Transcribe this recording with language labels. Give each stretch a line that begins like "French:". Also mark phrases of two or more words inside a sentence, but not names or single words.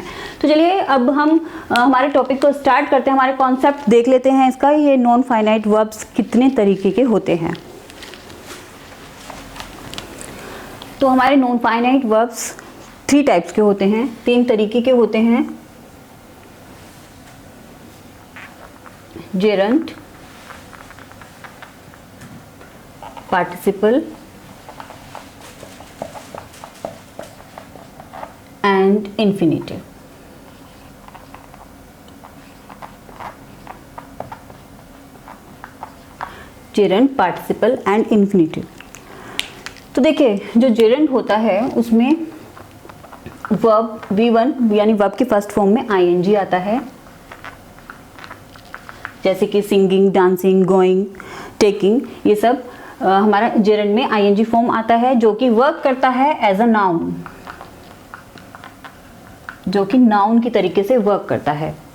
Hindi: तो चलिए अब हम हमारे टॉपिक को स्टार्ट करते हैं, हमारे कॉन्सेप्ट देख लेते हैं इसका, ये
English: non finite verbs
Hindi: कितने तरीके के होते हैं। तो हमारे
English: non finite verbs
Hindi: 3 टाइप्स के होते हैं, 3 तरीके के होते हैं। जेरंड,
English: participle and infinitive। gerund, participle and infinitive।
Hindi: तो देखिए जो जेरेंड होता है उसमें वर्ब V1 यानी वर्ब की
English: first form
Hindi: में ing आता है, जैसे कि
English: singing, dancing, going, taking,
Hindi: ये सब हमारा जेरेंड में
English: ing form
Hindi: आता है, जो कि वर्क करता है
English: as a noun,
Hindi: जो कि नाउन की तरीके से वर्क करता है।